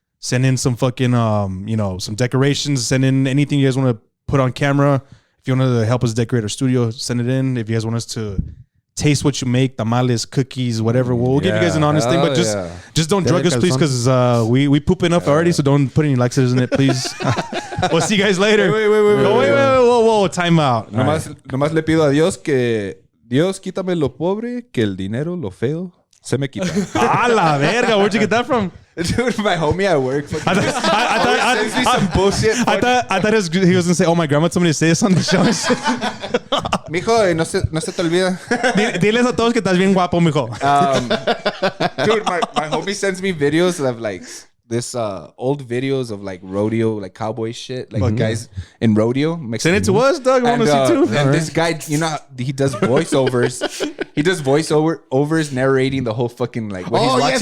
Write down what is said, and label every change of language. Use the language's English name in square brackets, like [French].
[English] Send in some fucking some decorations. Send in anything you guys want to put on camera. If you want to help us decorate our studio, send it in. If you guys want us to taste what you make, tamales, cookies, whatever, we'll give you guys an honest thing. But just don't drug us, please, because we poop enough already. So don't put any laxatives in it, please. We'll see you guys later. Wait. Whoa, time out. [Spanish] Nomás le pido a Dios que Dios quítame lo pobre, que el dinero, lo feo, se me quita. A la verga, [English] where'd you get that from? Dude, my homie at work I sends me some bullshit. thought he was gonna say, oh, my grandma told me to say this on the show. [Spanish] Mijo, no se te olvida. Diles a todos que estás bien guapo, mijo. [English] Dude, my homie sends me videos of like this old videos of like rodeo, like cowboy shit, like guys in rodeo. Send it to us, Doug. I want to see too. And this guy, you know, he does voiceovers. He does voiceovers narrating the whole fucking like what he's watching.